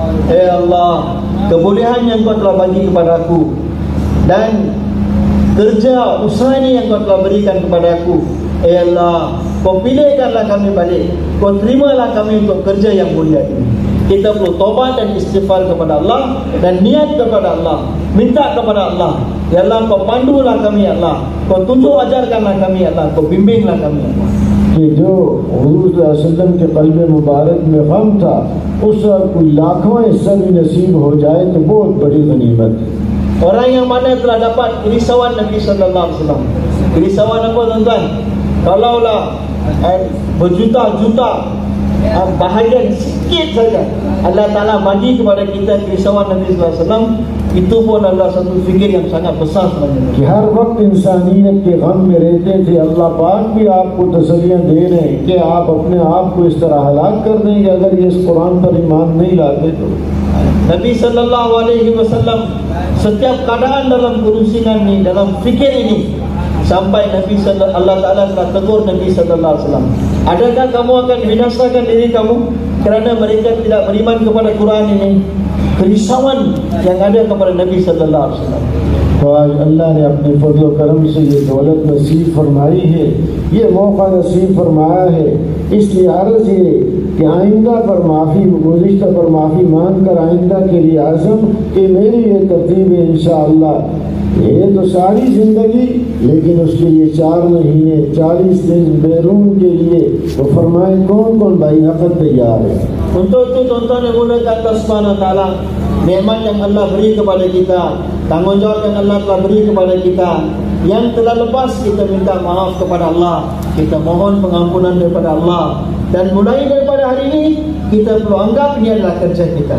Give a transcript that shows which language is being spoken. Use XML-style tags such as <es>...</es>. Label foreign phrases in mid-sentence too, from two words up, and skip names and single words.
<ms>Allah, kebolehan yang Kau telah bagi kepada aku dan kerja usaha ini yang Kau telah berikan kepada aku, Allah, Kau pilihkanlah kami balik. Kau terimalah kami untuk kerja yang mulia ini. Kita perlu taubat dan istighfar kepada Allah dan niat kepada Allah, minta kepada Allah, ya Allah, Kau pandulah kami, ya Allah, Kau tunjuk ajarkanlah kami, ya Allah, Kau bimbinglah kami, ya Allah.</ms> <ur>کہ جو حضور وسلم کے قلب مبارک میں غم تھا، اس کا کوئی لاکھواں حصہ بھی نصیب ہو جائے تو بہت بڑی غنیمت ہے.</ur> <ms>Orang yang mana telah dapat kerisauan Nabi</ms> <ar>صلى الله عليه وسلم.</ar> <ms>Kerisauan apa tuan-tuan? Kalaulah berjuta-juta bahagian sikit saja Allah Ta'ala bagi kepada kita kerisauan Nabi</ms> <ar>صلى الله عليه وسلم,</ar> <ms>itu pun adalah satu fikir yang sangat besar sebenarnya.</ms> <ur>کہ ہر وقت انسانیت کے غم میں رہتے تھے، اللہ پاک بھی آپ کو تسلیاں دے رہے ہیں کہ آپ اپنے آپ کو اس طرح ہلاک کر دیں گے اگر یہ اس قرآن پر ایمان نہیں لاتے تو.</ur> <ms>Nabi</ms> <ar>صلى الله عليه وسلم</ar> <ms>setiap keadaan dalam kerusingan ini, dalam fikir ini, sampai Allah Ta'ala telah tegur Nabi</ms> <ar>صلى الله عليه وسلم,</ar> <ms>adakah kamu akan binasakan diri kamu kerana mereka tidak beriman kepada Quran ini? Kerisauan yang ada kepada Nabi</ms> <ar>صلى الله عليه وسلم.</ar> <ur>تو آج اللہ نے اپنے فضل کرم سے یہ دولت نصیب فرمائی ہے، یہ موقع نصیب فرمایا ہے. اس لیے عرض یہ کہ آئندہ پر معافی، گزشتہ پر معافی مانگ کر آئندہ کے لیے عزم کہ میری یہ ترتیب ہے انشاءاللہ. یہ تو ساری زندگی، لیکن اس کے لیے 4 مہینے 40 دن بیرون کے لیے تو فرمائے کون بھائی نقد تیار ہے.</ur> <ms>Untuk itu tuan-tuan yang mulakan Allah</ms> <ar>سبحانه وتعالى,</ar> <ms>nikmat yang Allah beri kepada kita, tanggungjawab yang Allah telah beri kepada kita, yang telah lepas kita minta maaf kepada Allah, kita mohon pengampunan daripada Allah. Dan mulai daripada hari ini kita perlu anggap ini adalah kerja kita.</ms>